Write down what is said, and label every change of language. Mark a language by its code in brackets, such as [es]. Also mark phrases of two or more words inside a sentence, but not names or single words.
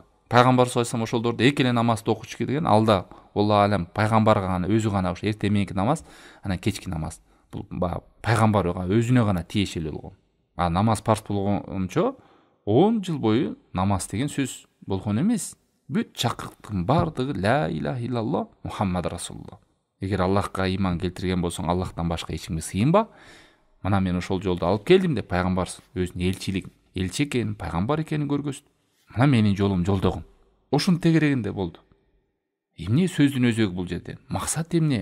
[ky] Пайгамбар [ar] صلى الله عليه وسلم [ky] ошолдорду эки эле намазды окучу келген, алда [ar] الله أعلم [ky] пайгамбарга гана өзү гана ошо эртең мененки намаз, анан кечки намаз. Бул пайгамбарга өзүнө гана тиешелүү болгон. Намаз парс болгончо 10 жыл бою намаз деген сөз болгон эмес. Бүт чакырыктын бардыгы [ar] لا إله إلا الله محمد رسول الله. [ky] Эгер Аллахка ыйман келтирген болсоң, Аллахтан башка эч кимге сыйынба. Мына мен ошол жолду алып келдим деп пайгамбар өзүнүн элчи экенин, пайгамбар экенин көргөздү. Мына менин жолум жолдогум. Ошонун тегерегинде болду. Эмне сөздүн өзөгү бул жерде? Максат эмне?